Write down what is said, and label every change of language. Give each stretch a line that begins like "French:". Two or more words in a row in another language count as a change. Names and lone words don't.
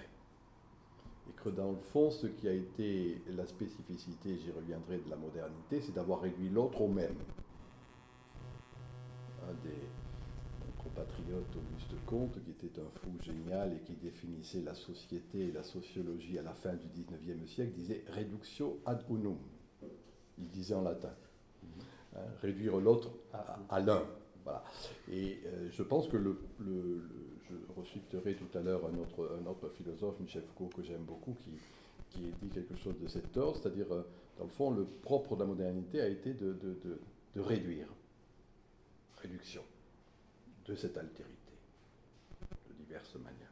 French: Et que dans le fond, ce qui a été la spécificité, j'y reviendrai, de la modernité, c'est d'avoir réduit l'autre au même. Un des compatriotes, Auguste Comte, qui était un fou génial et qui définissait la société et la sociologie à la fin du XIXe siècle, disait «
Latin: reductio ad unum ».
French: Il disait en latin. Réduire l'autre à l'un. Voilà. Et je pense que je reciterai tout à l'heure un autre philosophe, Michel Foucault, que j'aime beaucoup, qui dit quelque chose de cet ordre, c'est-à-dire, dans le fond, le propre de la modernité a été de réduire, réduction de cette altérité, de diverses manières.